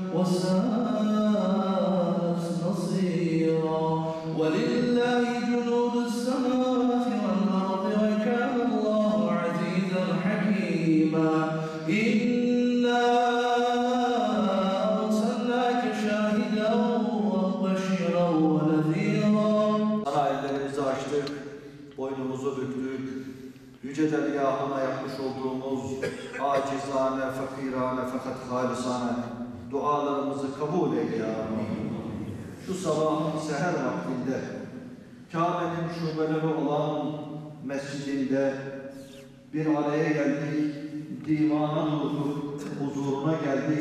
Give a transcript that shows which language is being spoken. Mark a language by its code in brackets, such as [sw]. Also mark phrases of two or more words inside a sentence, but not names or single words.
[ar] وساءت مصيرا ولله جنود السماوات والأرض وكان الله عزيزا حكيما إنا أرسلناك شاهدا وبشيرا ونذيرا. [tr] Sana ellerimizi açtık, boynumuzu büktük, yüce dergâhına yapmış olduğumuz acizane, fakirane fakat halisane dualarımızı kabul eyle [ar] يا ربي. [tr] Şu sabah seher vaktinde Kabe'nin şubeleri olan mescidinde bir araya geldik, divana durduk, huzuruna geldik.